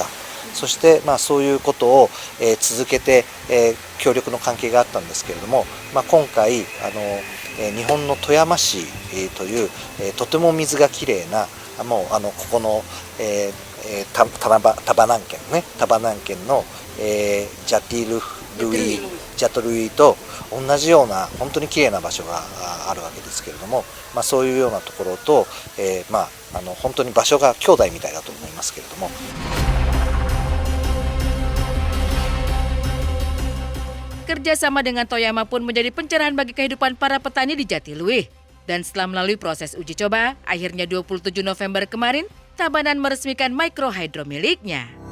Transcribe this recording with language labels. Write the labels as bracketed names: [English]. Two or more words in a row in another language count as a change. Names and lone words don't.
[Japanese] そして、そういうことを、続けて、協力の関係があったんですけれども、今回日本の富山市、という、とても水がきれいなもうここの、丹波南県のジャトルイと同じような本当に綺麗な場所があるわけですけれども、そういうようなところと、本当に場所が兄弟みたいだと思いますけれども。 [Indonesian] Kerjasama dengan Toyama pun menjadi pencerahan bagi kehidupan para petani di Jatiluwih. Dan setelah melalui proses uji coba, akhirnya 27 November kemarin, Tabanan meresmikan mikrohidro miliknya.